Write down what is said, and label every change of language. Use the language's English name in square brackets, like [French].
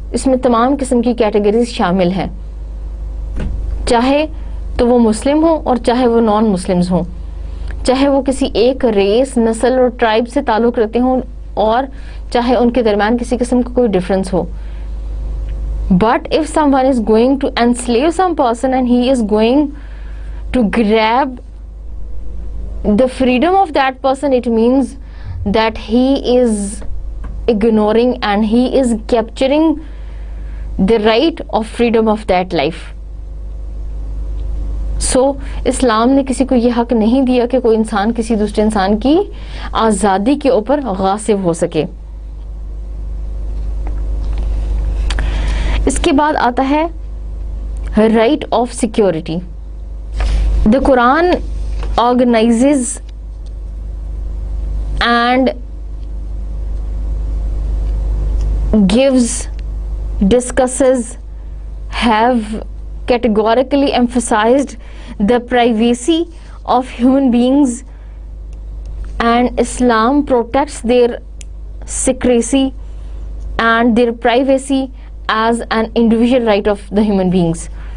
[Urdu] اس میں تمام قسم کی کیٹیگریز شامل ہیں, چاہے تو وہ مسلم ہوں اور چاہے وہ نان مسلمز ہوں, چاہے وہ کسی ایک ریس, نسل اور ٹرائب سے تعلق رکھتے ہوں اور چاہے ان کے درمیان کسی قسم کا کوئی difference ہو. [English] But if someone is going to enslave some person and he is going to grab the freedom of that person, it means that he is ignoring and he is capturing the right of freedom of that life. [Urdu] So اسلام نے کسی کو یہ حق نہیں دیا کہ کوئی انسان کسی دوسرے انسان کی آزادی کے اوپر غاصب ہو سکے. اس کے بعد آتا ہے right of security. [English] The Quran organises and gives, discusses, have categorically emphasized the privacy of human beings, and Islam protects their secrecy and their privacy as an individual right of the human beings.